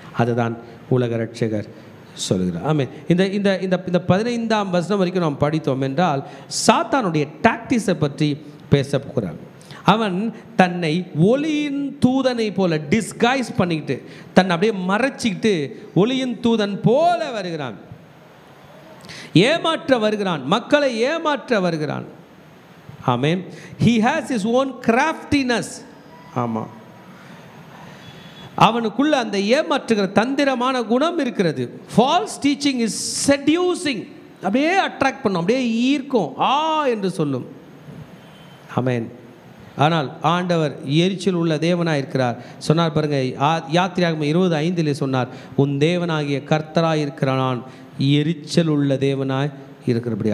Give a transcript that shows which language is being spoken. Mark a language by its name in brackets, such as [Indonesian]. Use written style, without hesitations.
[Tamil] அதுதான் உலக ரட்சகர் சொல்கிறார். ஆமென். இந்த இந்த இந்த 15ஆம் வசனம் வரைக்கும் நாம் படித்தோம் என்றால் சாத்தானுடைய டாக்டிஸை பற்றி பேச போகிறான். அவன் தன்னை ஒளியின் தூதனை போல டிஸ்கைஸ் பண்ணிக்கிட்டு, தன்னை அப்படியே மறைச்சிக்கிட்டு ஒளியின் தூதன் போல வருகிறான். ஏமாற்ற வருகிறான், மக்களை ஏமாற்ற வருகிறான். ஆமென். [English] he has his own craftiness. [Tamil] ஆமாம், அவனுக்குள்ள அந்த ஏமாற்றுகிற தந்திரமான குணம் இருக்கிறது. [English] False teaching is seducing. [Tamil] அப்படியே அட்ராக்ட் பண்ணும், அப்படியே ஈர்க்கும், என்று சொல்லும். ஆமென். ஆனால் ஆண்டவர் எரிச்சல் உள்ள தேவனாக இருக்கிறார். சொன்னார் பாருங்க, யாத்திராகமம் 20:5 சொன்னார், உன் தேவனாகிய கர்த்தராக இருக்கிற நான் எரிச்சல் உள்ள தேவனாய் இருக்கிறபடி.